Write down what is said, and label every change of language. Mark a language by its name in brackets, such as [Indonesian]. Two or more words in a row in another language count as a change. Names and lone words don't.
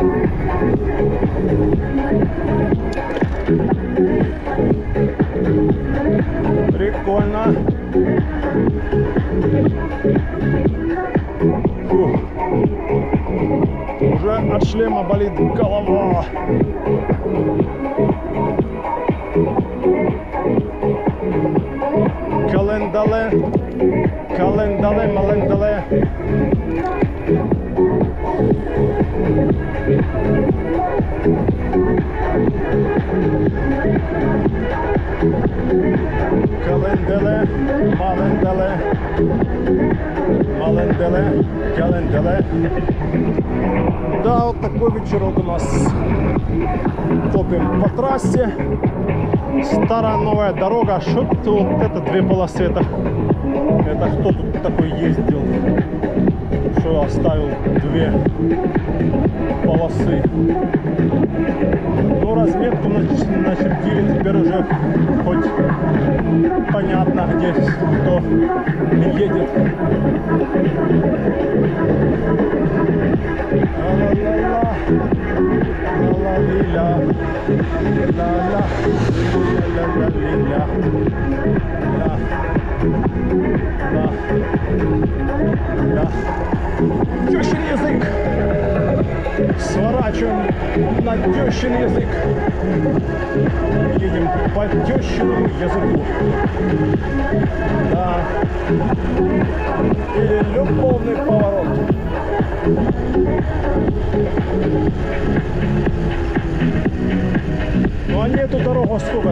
[Russian] Прикольно. Фух. Уже от шлема болит голова. Календале, календале, малендале. Календеле, маленделе, маленделе, календеле. Да, вот такой вечерок у нас. Топим по трассе. Старая новая дорога. Что-то вот это две полосы. Это кто тут такой ездил? Что оставил две полосы? Ну, разметку начертили. Теперь уже хоть понятно, где кто едет. Ла-ла-ла-ла. Ла-ла-ли-ля. Ла-ла. Ля-ля-ля-ля-ля. Ля. Ла. Ля. Тещин язык. Сворачиваем на тещин язык. Едем по тещиному языку. Да. Или любовный поворот. Ну они эту дорогу сколько?